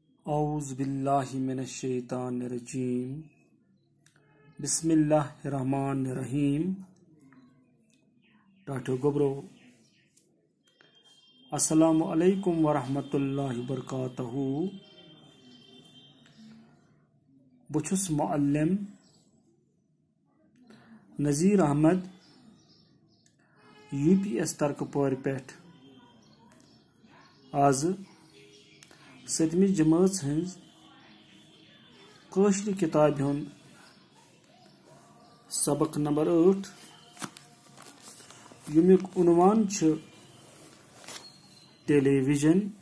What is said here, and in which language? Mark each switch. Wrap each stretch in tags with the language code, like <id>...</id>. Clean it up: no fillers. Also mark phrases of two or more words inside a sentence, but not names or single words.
<ar>أعوذ بالله من الشيطان الرجيم. بسم الله الرحمن الرحيم.</ar> <ks>टाठो गोब्रो</ks> <ar>السلام عليكم ورحمة الله وبركاته.</ar> <ks>बुछुस मुअल्लिम नज़ीर अहमद UPS तरकपोर पेठ आज 7वीं जमात हज कौशल किताब हुंद सबक नंबर 8 यमुक उन्वान छ टेलीविजन।</ks>